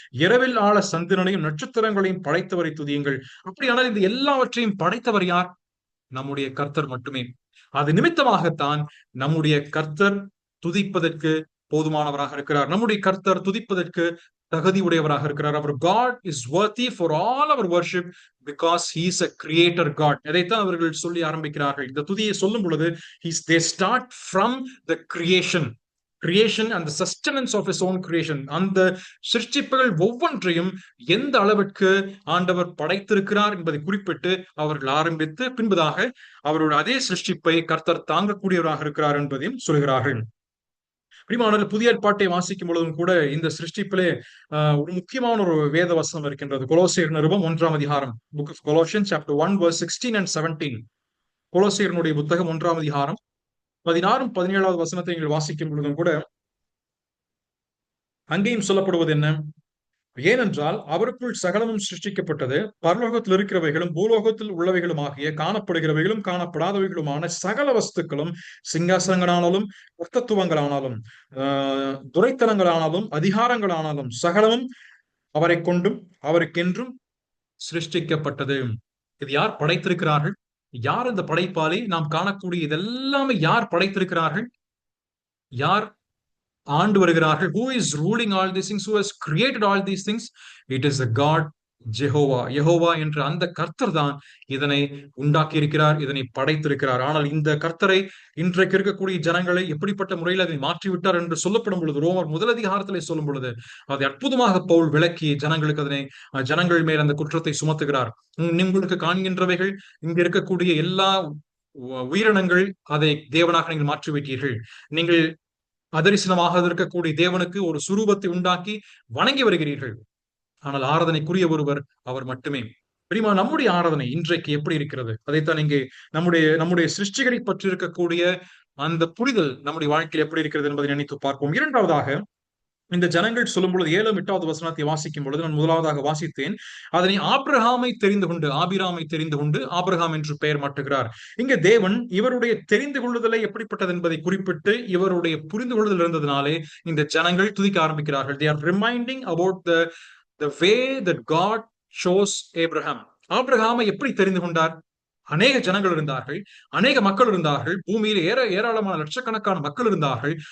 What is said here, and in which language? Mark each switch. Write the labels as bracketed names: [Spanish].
[Tamil] இரவில் ஆள சந்திரனையும் நட்சத்திரங்களையும் படைத்தவரை துதியுங்கள். அப்படியானால் இந்த எல்லாவற்றையும் படைத்தவர் யார்? நம்முடைய கர்த்தர் மட்டுமே. அது நிமித்தமாகத்தான் நம்முடைய கர்த்தர் துதிப்பதற்கு போதுமானவராக இருக்கிறார். நம்முடைய கர்த்தர் துதிப்பதற்கு தகுதி உடையவராக இருக்கிறார். அவர் [English] God is worthy for all our worship because he is a creator God. [Tamil] இதைத்தான் அவர்கள் சொல்லி ஆரம்பிக்கிறார்கள். இந்த துதியை சொல்லும் பொழுது [English] they start from the creation and the sustenance of his own creation. [Tamil] அந்த சிருஷ்டிப்புகள் ஒவ்வொன்றையும் எந்த அளவிற்கு ஆண்டவர் படைத்திருக்கிறார் என்பதை குறிப்பிட்டு அவர்கள் ஆரம்பித்து, பின்பதாக அவருடைய அதே சிருஷ்டிப்பை கர்த்தர் தாங்கக்கூடியவராக இருக்கிறார் என்பதையும் சொல்கிறார்கள். பிரியமானவர்களே, புதிய ஏற்பாட்டை வாசிக்கும் பொழுதும் கூட இந்த சிருஷ்டிப்பிலே ஒரு முக்கியமான ஒரு வேத வசனம் இருக்கின்றது. கொலோசியர் நிருபம் 1ஆம் அதிகாரம், [English] Book of Colossians chapter 1 verse 16 and 17. [Tamil] கொலோசியருடைய புத்தகம் 1ஆம் அதிகாரம் 16 17வது வசனத்தை நீங்கள் வாசிக்கும் பொழுதும் கூட அங்கேயும் சொல்லப்படுவது என்ன? ஏனென்றால் அவருக்குள் சகலமும் சிருஷ்டிக்கப்பட்டது, பரலோகத்தில் இருக்கிறவைகளும் பூலோகத்தில் உள்ளவைகளும் ஆகிய காணப்படுகிறவைகளும் காணப்படாதவைகளுமான சகல வஸ்துக்களும், சிங்காசனங்களானாலும் தத்துவங்களானாலும் துரைத்தனங்களானாலும் அதிகாரங்களானாலும் சகலமும் அவரை கொண்டும் அவருக்கென்றும் சிருஷ்டிக்கப்பட்டது. இது யார் படைத்திருக்கிறார்கள்? யார் இந்த படைப்பாளி? நாம் காணக்கூடிய இதெல்லாமே யார் படைத்திருக்கிறார்கள்? யார் ஆண்டு வருகிறார்கள்? [English] Who is ruling all these things? Who has created all these things? It is the God Jehovah. [Tamil] Jehovah என்ற அந்த கர்த்தர் தான் இதனை உண்டாக்கி இருக்கிறார், இதனை படைத்திருக்கிறார். ஆனால் இந்த கர்த்தரை இன்றைக்கு இருக்கக்கூடிய ஜனங்களை எப்படிப்பட்ட முறையில் அதை மாற்றிவிட்டார் என்று சொல்லப்படும் பொழுது, ரோமர் 1 அதிகாரத்திலே சொல்லும் பொழுது அதை அற்புதமாக பவுல் விளக்கி ஜனங்களுக்கு ஜனங்கள் மேல் அந்த குற்றத்தை சுமத்துகிறார். உங்களுக்கு காண்கின்றவைகள், இங்க இருக்கக்கூடிய எல்லா உயிரினங்கள், அதை தேவனாக நீங்கள் மாற்றிவிட்டீர்கள். நீங்கள் அதரிசனமாக இருக்கக்கூடிய தேவனுக்கு ஒரு சுரூபத்தை உண்டாக்கி வணங்கி வருகிறீர்கள். ஆனால் ஆராதனைக்குரிய ஒருவர் அவர் மட்டுமே. பிரியமா, நம்முடைய ஆராதனை இன்றைக்கு எப்படி இருக்கிறது? அதைத்தான் இங்கே நம்முடைய சிருஷ்டிகளை பற்றி இருக்கக்கூடிய அந்த புரிதல் நம்முடைய வாழ்க்கையில் எப்படி இருக்கிறது என்பதை நினைத்து பார்ப்போம். இரண்டாவதாக, இந்த ஜனங்கள் சொல்லும் பொழுது 7 8வது வசனத்தை வாசிக்கும் பொழுது நான் முதலாவதாக வாசித்தேன், அதனை ஆபிரகாமை தெரிந்து கொண்டு, ஆபிராமை தெரிந்து கொண்டு ஆபிரகாம் என்று பெயர் மாட்டுகிறார். இங்க தேவன் இவருடைய தெரிந்து கொள்ளுதலை எப்படிப்பட்டது என்பதை குறிப்பிட்டு இவருடைய புரிந்து கொள்ளுதல் இருந்ததுனாலே இந்த ஜனங்கள் துதிக்க ஆரம்பிக்கிறார்கள். [English] They are reminding about the way that God chose Abraham. [Tamil] ஆபிரகாமை எப்படி தெரிந்து கொண்டார்? அநேக ஜனங்கள் இருந்தார்கள், அநேக மக்கள் இருந்தார்கள், பூமியில் ஏராளமான லட்சக்கணக்கான மக்கள் இருந்தார்கள்.